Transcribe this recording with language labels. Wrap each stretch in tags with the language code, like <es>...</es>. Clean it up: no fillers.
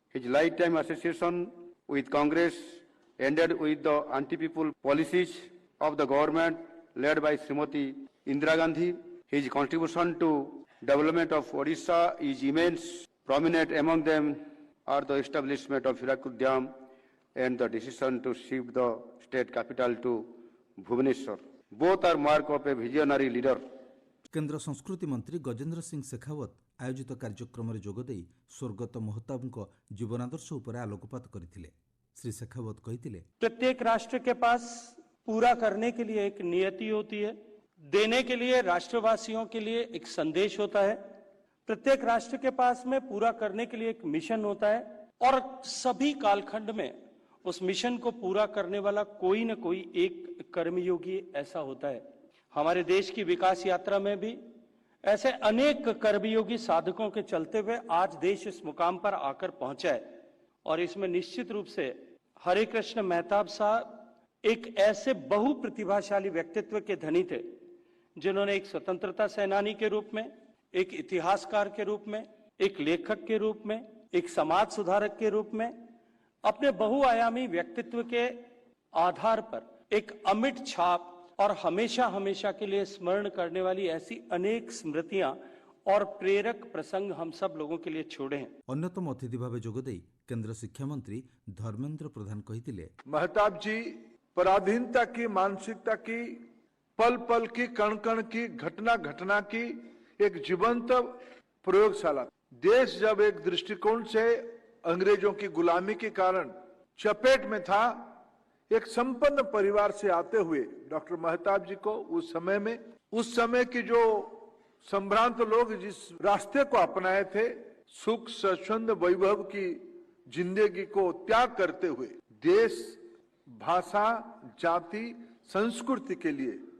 <en>His lifetime association with Congress ended with the anti-people policies of the government led by Srimati Indira Gandhi. His contribution to development of Odisha is immense. Prominent among them are the establishment of Hirakud Dam and the decision to shift the state capital to Bhubaneswar. Both are mark of a visionary leader.</en> <or>କେନ୍ଦ୍ର ସଂସ୍କୃତି ମନ୍ତ୍ରୀ ଗଜେନ୍ଦ୍ର ସିଂ ଶେଖାୱତ ଆୟୋଜିତ କାର୍ଯ୍ୟକ୍ରମରେ ଯୋଗଦେଇ ସ୍ୱର୍ଗତ ମହତାବଙ୍କ ଜୀବନାଦର୍ଶ ଉପରେ ଆଲୋକପାତ କରିଥିଲେ। ଶ୍ରୀ ଶେଖାୱତ କହିଥିଲେ,</or> <hi>प्रत्येक राष्ट्र के पास पूरा करने के लिए एक नियति होती है, देने के लिए राष्ट्रवासियों के लिए एक संदेश होता है। प्रत्येक राष्ट्र के पास में पूरा करने के लिए एक मिशन होता है और सभी कालखंड में उस मिशन को पूरा करने वाला कोई न कोई एक कर्मयोगी ऐसा होता है। हमारे देश की विकास यात्रा में भी ऐसे अनेक कर्मयोगी साधकों के चलते हुए आज देश इस मुकाम पर आकर पहुंचा है और इसमें निश्चित रूप से हरे कृष्ण मेहताब साहब एक ऐसे बहु प्रतिभाशाली व्यक्तित्व के धनी थे जिन्होंने एक स्वतंत्रता सेनानी के रूप में, एक इतिहासकार के रूप में, एक लेखक के रूप में, एक समाज सुधारक के रूप में अपने बहुआयामी व्यक्तित्व के आधार पर एक अमिट छाप और हमेशा हमेशा के लिए स्मरण करने वाली ऐसी अनेक स्मृतियां और प्रेरक प्रसंग हम सब लोगों के लिए छोड़े हैं।</hi> <or>ଅନ୍ୟତମ ଅତିଥି ଭାବେ ଯୋଗଦେଇ କେନ୍ଦ୍ର ଶିକ୍ଷାମନ୍ତ୍ରୀ ଧର୍ମେନ୍ଦ୍ର ପ୍ରଧାନ କହିଥିଲେ,</or> <hi>महताब जी पराधीनता की, मानसिकता की, पल पल की, कण कण की, घटना घटना की एक जीवंत प्रयोगशाला। देश जब एक दृष्टिकोण से अंग्रेजों की गुलामी के कारण चपेट में था, एक संपन्न परिवार से आते हुए डॉक्टर मेहताब जी को उस समय की जो संभ्रांत लोग जिस रास्ते को अपनाए थे, सुख स्वच्छंद वैभव की जिंदगी को त्याग करते हुए देश, भाषा, जाति, संस्कृति के लिए</hi>